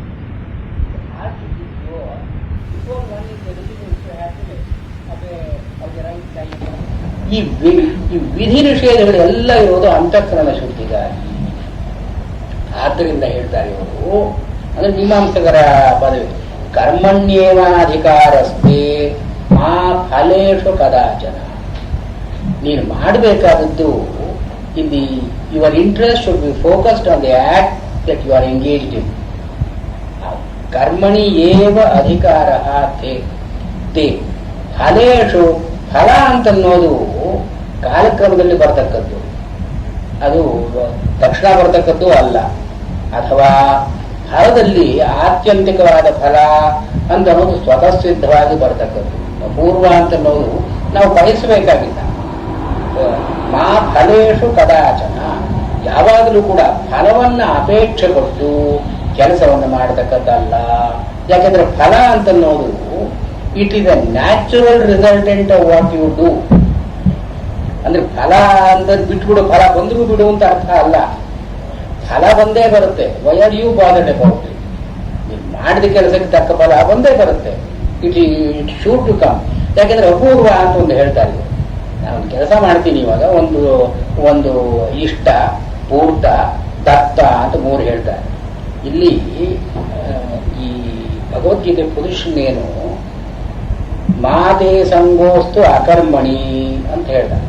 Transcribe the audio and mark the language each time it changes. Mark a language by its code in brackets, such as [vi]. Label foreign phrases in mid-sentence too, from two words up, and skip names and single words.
[kn] ಆ ಶುದ್ಧಿಯೋ [en] before one is eligible to happiness [kn] ಅದೇ ಅವ್ರಿಗೆ [en] right time. [kn] ಈ ವಿಧಿ ನಿಷೇಧಗಳೆಲ್ಲ ಇರೋದು ಅಂತಃಕರಣ ಶುದ್ಧಿಗಾಗಿ. ಆದ್ದರಿಂದ ಹೇಳ್ತಾರೆ ಇವರು, ಅಂದ್ರೆ ಮೀಮಾಂಸಕರ ಪದವಿ, [sa] ಕರ್ಮಣ್ಯೇವಾಧಿಕಾರಸ್ತೆ ಮಾ ಫಲೇಶು ಕದಾಚನ. [kn] ನೀನು ಮಾಡಬೇಕಾದದ್ದು [en] in the your interest should be focused on the act that you are engaged in. [sa] ಕರ್ಮಣಿ ಏವ ಅಧಿಕಾರ ತೇ ಫಲೇಶು. [kn] ಫಲ ಅಂತನ್ನೋದು ಕಾಲಕ್ರಮದಲ್ಲಿ ಬರ್ತಕ್ಕದ್ದು, ಅದು ತಕ್ಷಣ ಬರ್ತಕ್ಕದ್ದು ಅಲ್ಲ. ಅಥವಾ ಫಲದಲ್ಲಿ ಆತ್ಯಂತಿಕವಾದ ಫಲ ಅಂತ ಅನ್ನೋದು ಸ್ವತಃ ಸಿದ್ಧವಾಗಿ ಬರ್ತಕ್ಕದ್ದು. ಪೂರ್ವ ಅಂತನ್ನೋದು ನಾವು ಬಯಸಬೇಕಾಗಿಲ್ಲ. [sa] ಮಾ ಫಲೇಶು ಕದಾಚನ, [kn] ಯಾವಾಗಲೂ ಕೂಡ ಫಲವನ್ನು ಅಪೇಕ್ಷೆ ಕೊಟ್ಟು ಕೆಲಸವನ್ನು ಮಾಡತಕ್ಕದ್ದಲ್ಲ. ಯಾಕೆಂದ್ರೆ ಫಲ ಅಂತನ್ನೋದು [en] it is a natural resultant of what you do. [kn] ಅಂದ್ರೆ ಫಲ ಅಂತ ಬಿಟ್ಬಿಡು, ಫಲ ಬಂದರೂ ಬಿಡು ಅಂತ ಅರ್ಥ ಅಲ್ಲ. ಫಲ ಬಂದೇ ಬರುತ್ತೆ. [en] why are you bothered about it? [kn] ನೀವು ಮಾಡಿದ ಕೆಲಸಕ್ಕೆ ತಕ್ಕ ಫಲ ಬಂದೇ ಬರುತ್ತೆ. [en] it should to come. [kn] ಯಾಕೆಂದ್ರೆ ಅಪೂರ್ವ ಅಂತ ಒಂದು ಹೇಳ್ತಾರೆ. ನಾನು ಕೆಲಸ ಮಾಡ್ತೀನಿ ಇವಾಗ, ಒಂದು ಇಷ್ಟ, ಪೂರ್ತ, ದತ್ತ ಅಂತ ಮೂರು ಹೇಳ್ತಾರೆ. ಇಲ್ಲಿ ಈ ಭಗವದ್ಗೀತೆ ಪೊಸಿಷನ್ ಏನು, [sa] ಮಾತೆ ಸಂಗೋಸ್ತು ಅಕರ್ಮಣಿ [kn] ಅಂತ ಹೇಳ್ತಾರೆ.